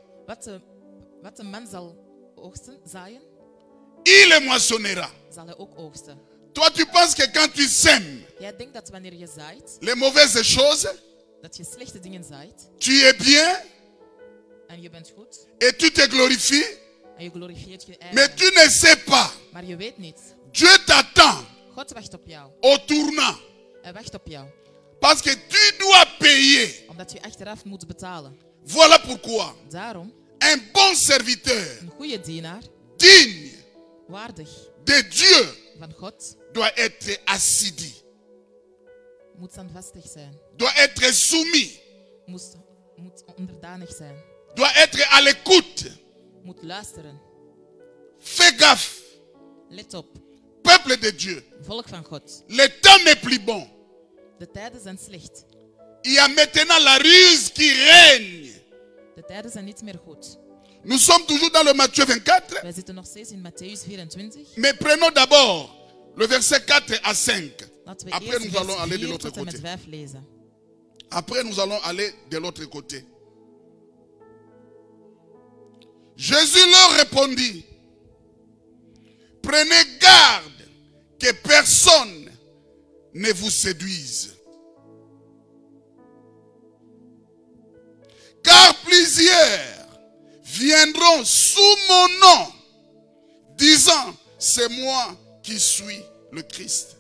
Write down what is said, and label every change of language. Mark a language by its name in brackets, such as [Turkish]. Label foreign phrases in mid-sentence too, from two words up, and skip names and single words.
[Dutch] Wat een man zal oogsten, zaaien, [French] il le moissonnera. [Dutch] zal hij ook oogsten. [French] Toi, tu penses que quand tu sèmes [Dutch] Jij denkt dat wanneer je zaait, [French] les mauvaises choses, [Dutch] dat je slechte dingen zaait. [French] tu es bien [Dutch] En je bent goed. [French] et tu te glorifies, [Dutch] En je glorifieert je [French] mais [Dutch] eigen. [French] tu ne sais pas. [Dutch] Maar je weet niet. [French] Dieu t'attend [Dutch] God wacht op jou. [French] au tournant. [Dutch] Hij wacht op jou. [French] Parce que tu dois payer. [Dutch] Omdat je achteraf moet betalen. [French] Voilà pourquoi [Dutch] Daarom, [French] un bon serviteur, [Dutch] een goede dienaar, [French] digne [Dutch] waardig [French] de Dieu, [Dutch] van God, [French] doit être assidu, [Dutch] moet standvastig zijn. [French] doit être soumis, [Dutch] Moet onderdanig zijn. [French] doit être à l'écoute. [Dutch] Moet luisteren. [French] Fais gaffe, [Dutch] Let op. [French] peuple de Dieu. [Dutch] Volk van God. [French] Le temps n'est plus bon. [Dutch] De tijden zijn slecht. [French] Il y a maintenant la ruse qui règne. [Dutch] De tijden zijn niet meer goed. [French] Nous sommes toujours dans le Matthieu 24, [Dutch] Wij zitten nog steeds in Matthäus 24. [French] mais prenons d'abord le verset 4 à 5. [Dutch] Laten we [French] Après, [Dutch] eerst [French] nous allons [Dutch] vers [French] aller de [Dutch] 4 [French] l'autre [Dutch] tot en met [French] côté. [Dutch] 5 lezen. [French] Après, nous allons aller de l'autre côté. Jésus leur répondit, prenez garde que personne ne vous séduise. Car plusieurs viendront sous mon nom, disant, c'est moi qui suis le Christ.